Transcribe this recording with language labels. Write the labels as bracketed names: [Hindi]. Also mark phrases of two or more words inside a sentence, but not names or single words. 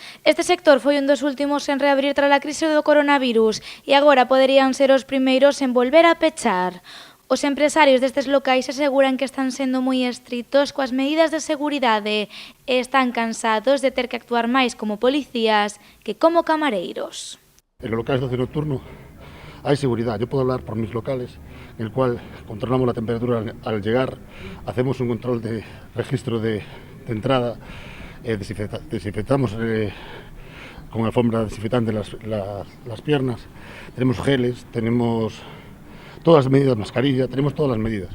[Galician] Este sector foi un dos últimos en reabrir tras a crise do coronavirus e agora poderían ser os primeiros en volver a pechar. Os empresarios destes locais aseguran que están sendo moi estritos coas medidas de seguridade e están cansados de ter que actuar máis como policías que como camareiros. [Spanish] En los locales de ocio nocturno hay seguridad. Yo puedo hablar por mis locales, en el cual controlamos la temperatura al llegar, hacemos un control de registro de entrada, desinfectamos con alfombra desinfectante las piernas, tenemos geles, tenemos todas las medidas, mascarilla, tenemos todas las medidas.